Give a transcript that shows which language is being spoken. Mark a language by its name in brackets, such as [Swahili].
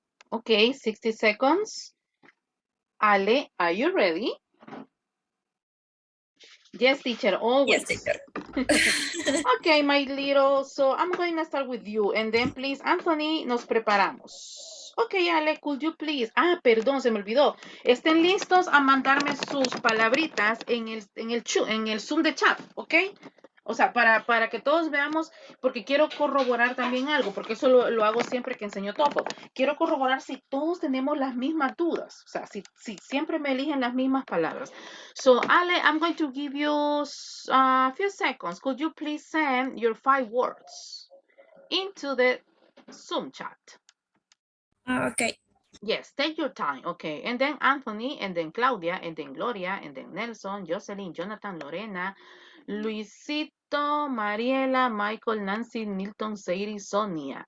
[English] Okay, 60 seconds. Ale, are you ready? Yes, teacher, always. Yes, teacher. Okay, my little, so I'm going to start with you, and then please, Anthony, [Spanish] nos preparamos. [English] Okay, Ale, could you please, [Spanish] perdón, se me olvidó. Estén listos a mandarme sus palabritas en el Zoom de chat, ¿ok? O sea, para que todos veamos, porque quiero corroborar también algo, porque eso lo hago siempre que enseño TOEFL. Quiero corroborar si todos tenemos las mismas dudas, o sea, si siempre me eligen las mismas palabras. [English] So, Ale, I'm going to give you a few seconds. Could you please send your 5 words into the Zoom chat? Okay. Yes, take your time. Okay. And then Anthony, and then Claudia, and then Gloria, and then Nelson, Jocelyn, Jonathan, Lorena, Luisito, Mariela, Michael, Nancy, Milton, Sadie, Sonia.